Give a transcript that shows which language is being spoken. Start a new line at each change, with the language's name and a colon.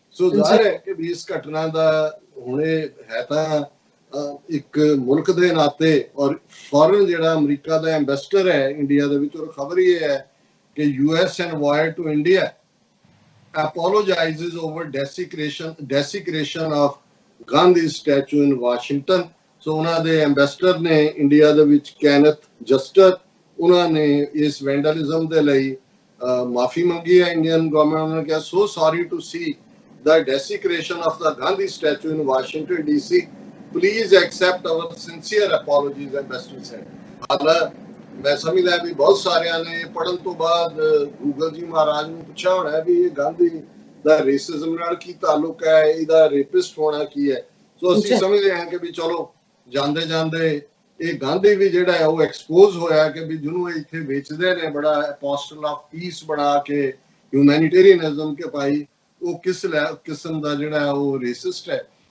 Punjabi: ਸੋ ਜ਼ਾਹਿਰ ਹੈ ਕਿ ਵੀ ਇਸ ਘਟਨਾ ਦਾ ਹੁਣੇ ਹੈ ਤਾਂ ਇੱਕ ਮੁਲਕ ਦੇ ਨਾਤੇ ਔਰ ਫੋਰਨ ਜਿਹੜਾ ਅਮਰੀਕਾ ਦਾ ਐਂਬੈਸਡਰ ਹੈ ਇੰਡੀਆ ਦੇ ਵਿੱਚ, ਔਰ ਖਬਰ ਇਹ ਹੈ ਕਿ
English: US envoy to India apologizes over desecration of Gandhi's statue in Washington।
Punjabi: ਸੋ ਉਹਨਾਂ ਦੇ ਐਂਬੈਸਡਰ ਨੇ ਇੰਡੀਆ ਦੇ ਵਿੱਚ ਕੈਨਥ ਜਸਟਰ, ਉਹਨਾਂ ਨੇ ਇਸ ਵੈਂਡਲਿਜ਼ਮ ਦੇ ਲਈ ਮਾਫੀ ਮੰਗੀ ਹੈ ਇੰਡੀਅਨ ਗਵਰਨਮੈਂਟ। ਉਹਨਾਂ ਨੇ ਕਿਹਾ
English: So sorry to see the desecration of the Gandhi statue in Washington DC. Please accept our sincere apologies, ambassador said.
Punjabi: ਹਾਲਾ ਮੈਂ ਸਮਝਦਾ ਵੀ ਬਹੁਤ ਸਾਰਿਆਂ ਨੇ ਪੜਨ ਤੋਂ ਬਾਅਦ ਗੂਗਲ ਜੀ ਮਹਾਰਾਜ ਨੂੰ ਪੁੱਛਿਆ ਹੋਣਾ ਵੀ ਇਹ ਗਾਂਧੀ ਦਾ ਰੇਸਿਜ਼ਮ ਨਾਲ ਕੀ ਤਾਲੁਕ ਹੈ, ਇਹਦਾ ਰੇਪਿਸਟ ਹੋਣਾ ਕੀ ਹੈ। ਸੋ ਅਸੀਂ ਸਮਝਦੇ ਹਾਂ ਕਿ ਵੀ ਚਲੋ ਜਾਂਦੇ ਜਾਂਦੇ ਇਹ ਗਾਂਧੀ ਵੀ ਜਿਹੜਾ ਹੈ ਉਹ ਐਕਸਪੋਜ਼ ਹੋਇਆ ਕਿ ਵੀ ਜਿਹਨੂੰ ਇੱਥੇ ਵੇਚਦੇ ਨੇ ਬੜਾ ਅਪੋਸਟਲ ਆਫ ਪੀਸ ਬਣਾ ਕੇ ਹਿਊਮੈਨਿਟੇਰੀਅਨਿਜ਼ਮ ਕੇ ਭਾਈ ਉਹ ਕਿਸ ਕਿਸਮ ਦਾ ਜਿਹੜਾ ਉਹ ਰੇਸਿਸਟ ਹੈ।